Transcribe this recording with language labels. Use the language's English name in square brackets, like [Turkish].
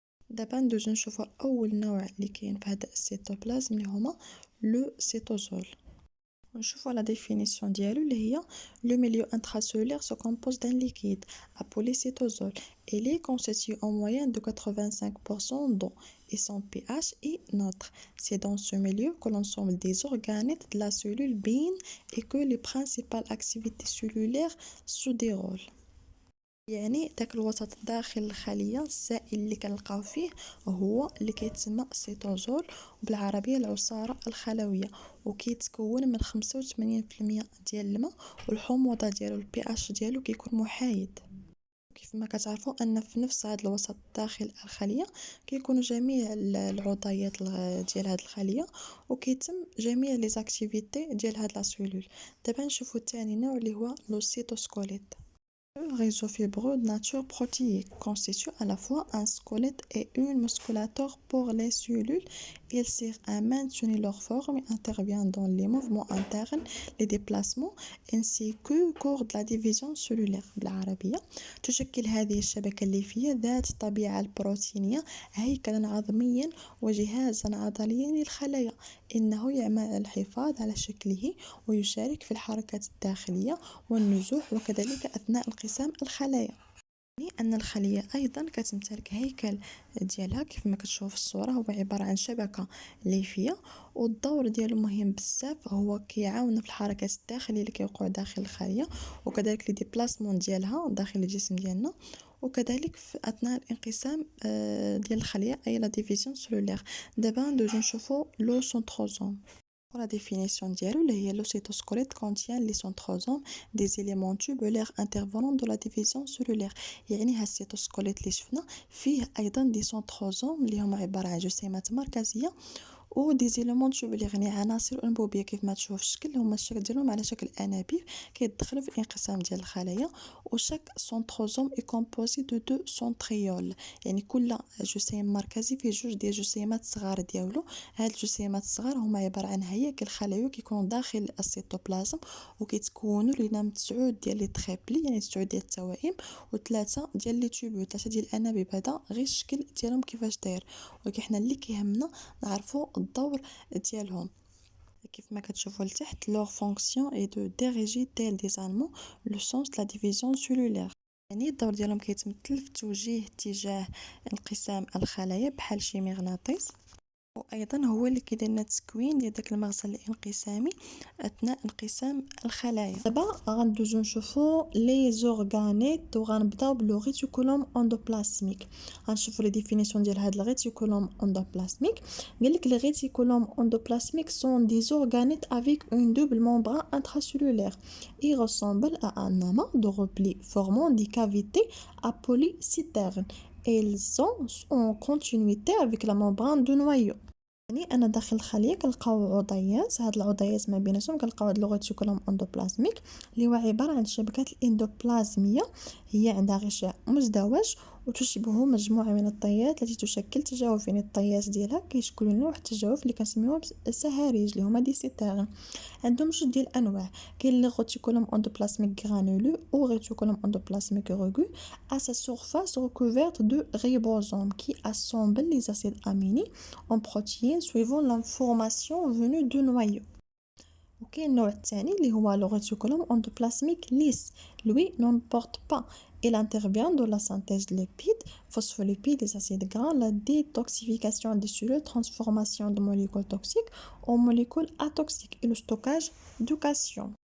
[Arabic] دابا ندوزو نشوفو اول نوع اللي كاين في هذا السيتوبلازم اللي هما لو سيتوزول. [French] نشوفوا la définition [Arabic] ديالو اللي هي [French] le milieu intracellulaire se compose d'un liquide appelé cytosol. Il est constitué en moyenne de 85% d'eau et son pH est neutre. C'est dans ce milieu que l'ensemble des organettes de la cellule baignent et que les principales activités cellulaires se déroulent. [Arabic] يعني داك الوسط داخل الخليه السائل اللي كنلقاو فيه هو اللي كيتسمى سيتوزول، وبالعربيه العصاره الخلويه، وكيتكون من 85% ديال الماء، والحموضه ديالو البي اش ديالو كيكون محايد. كيف ما كتعرفوا ان في نفس هذا الوسط داخل الخليه كيكونوا جميع العضيات ديال هذه الخليه، وكيتم جميع [French] لي زاكتيفيتي [Arabic] ديال هاد [French] لا سيلول. [Arabic] دابا نشوفوا ثاني نوع اللي هو لو سيتوسكوليت. [French] Le réseau fibreux de nature protéique constitue à la fois un squelette et une musculature pour les cellules Il sert à maintenir leur forme et intervient dans les mouvements internes, les déplacements ainsi que cours de la division cellulaire [Arabic] بالعربية. تشكل هذه الشبكة الليفية ذات الطبيعة البروتينية هيكلا عظميا وجهازا عضليا للخلايا. إنه يعمل على الحفاظ على شكله ويشارك في الحركات الداخلية والنزوح وكذلك أثناء انقسام الخلايا. يعني أن الخلية أيضا كتمتلك هيكل ديالها كيف ما كتشوف في الصورة، هو عبارة عن شبكة ليفية، والدور ديالو مهم بزاف، هو كيعاون في الحركات الداخلية اللي كيوقعوا داخل الخلية وكذلك [French] لي ديبلاسمون [Arabic] ديالها داخل الجسم ديالنا، وكذلك في أثناء الانقسام ديال الخلية أي [French] لا ديفيزيون سيلولير. [Arabic] دابا ندوزو نشوفو لو سنتروزوم. [French] La définition [Arabic] ديالو اللي هي [French] le cytosquelette contient les centrosomes des éléments tubulaires intervenant dans la division cellulaire. [Arabic] يعني ها السيتوسكوليت اللي شفنا فيه ايضا دي سنتروزوم اللي هما عباره عن جسيمات مركزيه و [French] دي زيليمون تشوبولير [Arabic] يعني عناصر انبوبيه كيف ما تشوف الشكل، هما الشكل ديالهم على شكل انابيب كيدخلوا في الانقسام ديال الخلايا. [French] وشاك سنتروزوم اي كومبوزي دو سنتريول، [Arabic] يعني كل جسيم مركزي فيه جوج ديال الجسيمات صغار ديالو. هاد الجسيمات الصغار هما عباره عن هياكل خلايا كيكونوا داخل السيتوبلازم وكيتكونوا لنا من 9 ديال [French] لي تريبلي [Arabic] يعني 9 ديال التوائم وثلاثه ديال [French] لي تيوبول، [Arabic] ثلاثه ديال الانابيب. هذا غير الشكل ديالهم كيفاش داير، ولكن حنا اللي كيهمنا نعرفوا الدور ديالهم. كيف ما كتشوفوا لتحت leur fonction est de diriger tel des allemands le sens de la division cellulaire. يعني الدور ديالهم كيتمثل في توجيه اتجاه انقسام الخلايا بحال شي مغناطيس، وايضا هو اللي كيدير لنا التكوين ديال داك المغزل الانقسامي اثناء انقسام الخلايا. دابا غندوزو نشوفو [French] لي زورغانيت [Arabic] وغنبداو بلو ريتيكولوم اندوبلازميك. غنشوفو لي ديفينيسيون ديال هاد الريتيكولوم اندوبلازميك. قالك [French] لي ريتيكولوم اندوبلازميك سون دي زورغانيت افيك اون دوبل ممبران intracellulaire. Ils ressemblent à un amas de replis formant des cavités à polycisternes. Ils sont en continuité avec la membrane du noyau. [Arabic] يعني انا داخل الخليه كنلقاو عضيات، هاد العضيات ما بيناتهم كنلقاو هاد لوغيتيكولوم اندوبلازميك اللي هو عباره عن الشبكات الاندوبلازميه، هي عندها غشاء مزدوج وتشبه مجموعه من الطيات التي تشكل تجاوف، يعني الطيات ديالها كيشكلوا لنا واحد التجاوف اللي كنسميوه السهاريج اللي هما دي سيتارن. عندهم جوج ديال الانواع، كاين لي غوتيكولوم اندوبلازميك غرانولو [French] ou réticulum endoplasmique rugu à sa surface recouverte de ribosomes qui assemblent les acides aminés en protéines suivant l'information venue du noyau. [Arabic] وكاين النوع الثاني اللي هو [French] le réticulum endoplasmique lisse. Lui n'en porte pas. Il intervient dans la synthèse de lipides, phospholipides, des acides gras, la détoxification des cellules, transformation de molécules toxiques en molécules atoxiques et le stockage du calcium.